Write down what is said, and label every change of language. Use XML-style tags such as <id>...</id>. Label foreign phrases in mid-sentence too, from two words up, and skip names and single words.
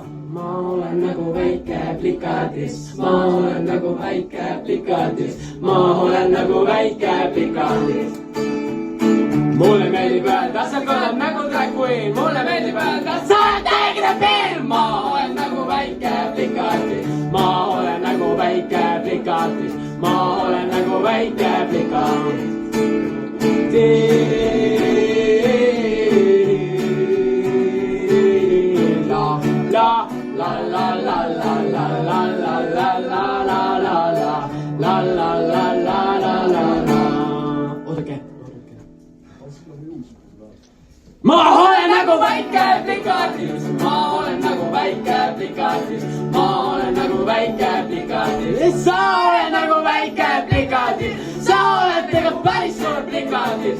<et>Ma olen nagu väike plikatis, ma olen nagu väike plikatis, ma olen nagu väike plikatis. Mulle meeldib öelda, sa kõlad nagu</et> <en>Drag Queen,</en> <et>mulle meeldib öelda, sa oled teine film. Ma olen nagu väike plikatis, ma olen nagu väike plikatis, ma olen nagu väike plikatis. La la la la la la la la la la la la la la la la la la la. Oodake. Ma olen nagu väike plikatis, ma olen nagu väike plikatis, ma olen nagu väike plikatis, sa oled nagu väike plikatis, sa oled tegelikult päris suur plikatis.</et>